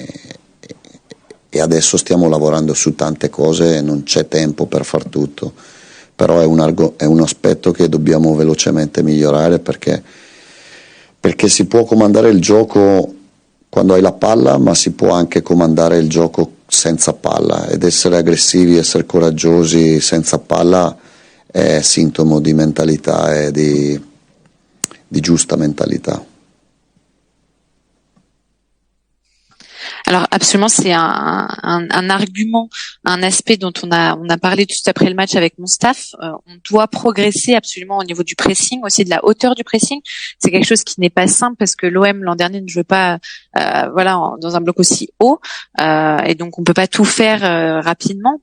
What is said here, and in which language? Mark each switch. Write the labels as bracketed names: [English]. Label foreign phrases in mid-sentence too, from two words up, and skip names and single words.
[Italian] adesso stiamo lavorando su tante cose e non c'è tempo per far tutto, però è un aspetto che dobbiamo velocemente migliorare perché si può comandare il gioco quando hai la palla, ma si può anche comandare il gioco senza palla, ed essere aggressivi, essere coraggiosi senza palla è sintomo di mentalità e di giusta mentalità. [French] Alors absolument, c'est un argument, un aspect dont on a parlé tout après le match avec mon staff. On doit progresser absolument au niveau du pressing, aussi de la hauteur du pressing. C'est quelque chose qui n'est pas simple parce que l'OM l'an dernier ne jouait pas, dans un bloc aussi haut, et donc on peut pas tout faire rapidement.